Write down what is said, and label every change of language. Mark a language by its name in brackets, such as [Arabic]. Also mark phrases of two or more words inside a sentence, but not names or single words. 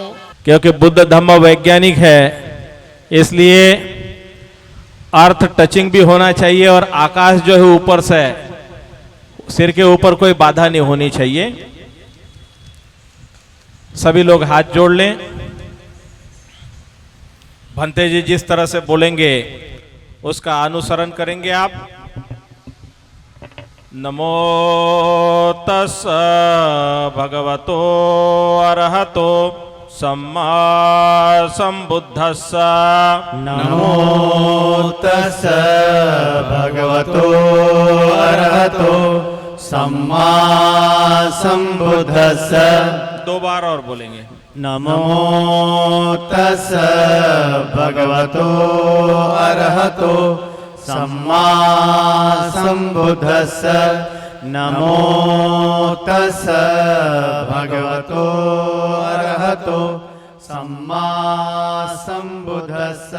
[Hindi] क्योंकि बुद्ध धम्म वैज्ञानिक है, इसलिए [English] earth touching [Hindi] भी होना चाहिए और आकाश जो है ऊपर से, सिर के ऊपर कोई बाधा नहीं होनी चाहिए। सभी लोग हाथ जोड़ लें। भंते जी जिस तरह से बोलेंगे उसका अनुसरण करेंगे आप। [Pali] नमो तस् भगवतो अरहतो सम्मा संबुद्धस्स। नमो तस् भगवतो अरहतो सम्मा संबुद्धस्स। [Hindi] दो बार और बोलेंगे। [Pali] नमो तस् भगवतो अरहतो सम्मा संबुद्धस्स। नमो तस् भगवतो अरहतो सम्मा संबुद्धस्स।